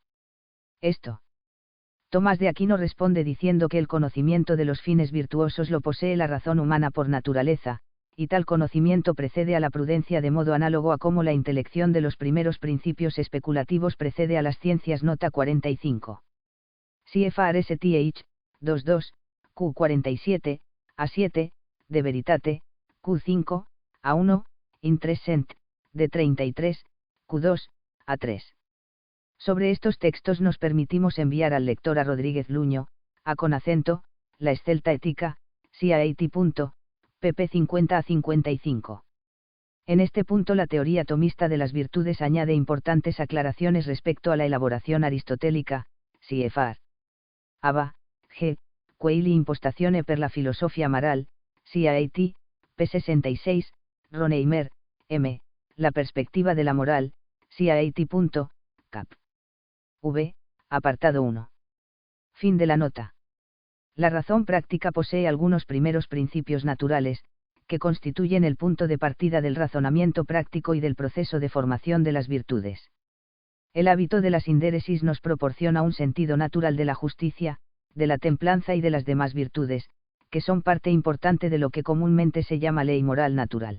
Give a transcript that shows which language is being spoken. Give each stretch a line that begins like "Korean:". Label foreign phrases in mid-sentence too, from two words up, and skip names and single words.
Spanish: Esto. Tomás de Aquino responde diciendo que el conocimiento de los fines virtuosos lo posee la razón humana por naturaleza, y tal conocimiento precede a la prudencia de modo análogo a cómo la intelección de los primeros principios especulativos precede a las ciencias. Nota 45. CFR STH, 22, Q47, A7, de Veritate, Q5, A1, Interesent, de 33, Q2, A3. Sobre estos textos nos permitimos enviar al lector a Rodríguez Luño, a con acento, La Escelta Ética, CIAT. pp 50 a 55. En este punto la teoría tomista de las virtudes añade importantes aclaraciones respecto a la elaboración aristotélica, CFR. Ava, G. Quaili Impostazione per la filosofia moral, CIAT, p. 66, Ronheimer, M. La perspectiva de la moral, CIAT. Cap. V. Apartado 1. Fin de la nota. La razón práctica posee algunos primeros principios naturales, que constituyen el punto de partida del razonamiento práctico y del proceso de formación de las virtudes. El hábito de la sindéresis nos proporciona un sentido natural de la justicia, de la templanza y de las demás virtudes, que son parte importante de lo que comúnmente se llama ley moral natural.